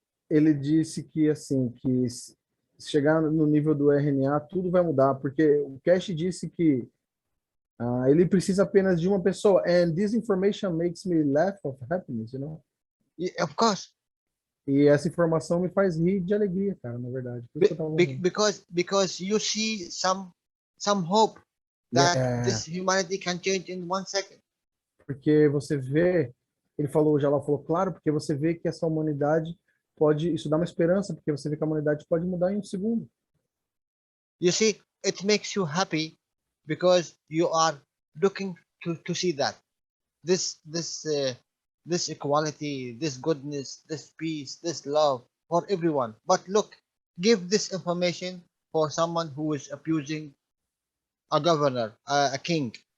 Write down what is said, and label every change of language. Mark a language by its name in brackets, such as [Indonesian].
[Portuguese] Ele disse que assim, que se chegar no nível do RNA, tudo vai mudar, porque o Cash disse que ele precisa apenas de uma pessoa. [English] And this information makes me laugh of happiness, you know? Yeah, of course. [Portuguese] E essa informação me faz rir de alegria, cara, na verdade. Por isso que eu tava rindo. [English] Because you see some hope that this humanity can change in 1 second. [Portuguese] Porque você vê, ele falou, o Jalal falou, claro, porque você vê que essa humanidade pode, isso dá uma esperança, porque você vê que a humanidade pode mudar em 1 segundo. [English] You see, it makes you happy because you are looking to see that this this equality, this goodness, this peace, this love for everyone. But look, give this information for someone who is abusing a governor, a king.